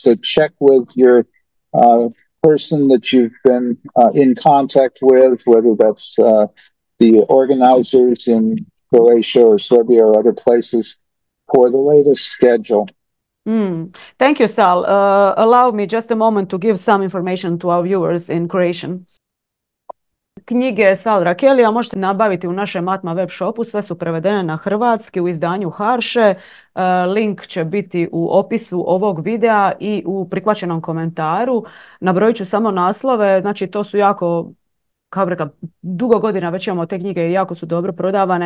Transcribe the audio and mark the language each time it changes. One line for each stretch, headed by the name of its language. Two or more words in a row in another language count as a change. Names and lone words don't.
English: So check with your person that you've been in contact with, whether that's the organizers in Croatia or Serbia or other places, for the latest schedule. Thank you, Sal. Allow me just a moment to give some information to our viewers in Croatian.
Croatian: Knjige Sal Rachele možete nabaviti u našem Atma web shopu, sve su prevedene na hrvatski u izdanju Harše. Link će biti u opisu ovog videa i u prikvačenom komentaru. Nabrojit ću samo naslove, znači to su jako, kao bi rekla, dugo godina već imamo te knjige i jako su dobro prodavane.